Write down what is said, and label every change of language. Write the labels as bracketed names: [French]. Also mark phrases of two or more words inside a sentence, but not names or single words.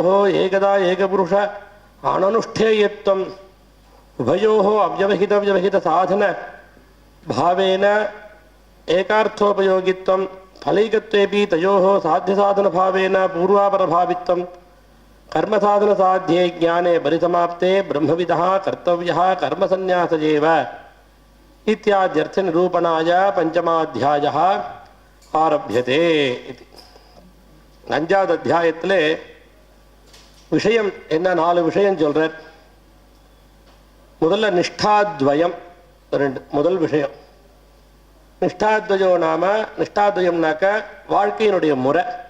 [Sanskrit] एकदा एकपुरुष अननुष्ठेयत्वम् उभयोः अव्यवहितसाधन भावेन एकार्थोपयोगित्वं फलैकत्वेपि तयोः साध्यसाधनभावेन पूर्वापरभावित्वं कर्मसाधनसाध्ये ज्ञाने परिसमाप्ते ब्रह्मविदः कर्तव्यः कर्मसन्न्यास एव इत्याद्यर्थनिरूपणाय पञ्चमाध्यायः आरभ्यते इति। [Tamil] அஞ்சாவது அத்தியாயத்தில் விஷயம் என்ன, 4 விஷயம் சொல்றார். முதல்ல நிஷ்டாத்வயம் முதல் விஷயம். நிஷ்டாத்வயம் நிஷ்டாத்வயம்னாக்க வாழ்க்கையினுடைய முறை.